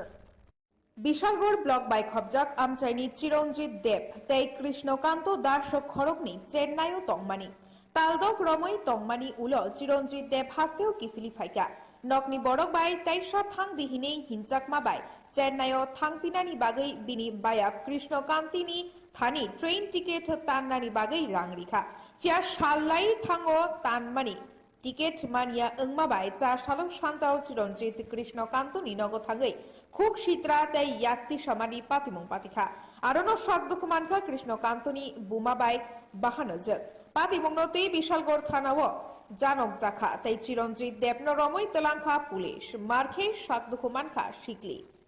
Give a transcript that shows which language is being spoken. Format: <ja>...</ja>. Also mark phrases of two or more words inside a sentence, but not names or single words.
<trp>বিশালগড় ব্লক বাই খবজাক আমচাইনি চিরঞ্জিত দেব তৈ কৃষ্ণকান্ত দাস খড়গনি চেন্নাইও তংমানি তালদক রমই তংমানি উলো চিরঞ্জিত দেব হাস্তেও কিফিলি ফাইকা নকনি বড়ক বাই তাইসা থাং দিহিনেই হিনচাকমা বাই চেন্নাইও থাংপিনানি বাগৈ বিনি বায়াক কৃষ্ণকান্তিনি থানি</trp> <en>train ticket</en> <trp>তান্নানি বাগৈ রাংরিখা ফিয়া সাল্লাই থাঙ্গো তানমানি টিকেট মানিয়া ওংমাবাই চা সালো সানজাও চিরঞ্জিত কৃষ্ণকান্তনি নগদ থাগৈ খুক শীতরা তাই ইয়াত্তি সমানি পাতিমুং পাতিখা আরনো সদ্দুকুমানখা কৃষ্ণকান্তনি বুমাবাই বাহানজক পাতিমুংনতে বিশালগড় থানাও জানক জাখা তাই চিরঞ্জিত দেবন রমই তলাংখা পুলিশ মারখে সদ্দুকুমানখা শিকলি।</trp>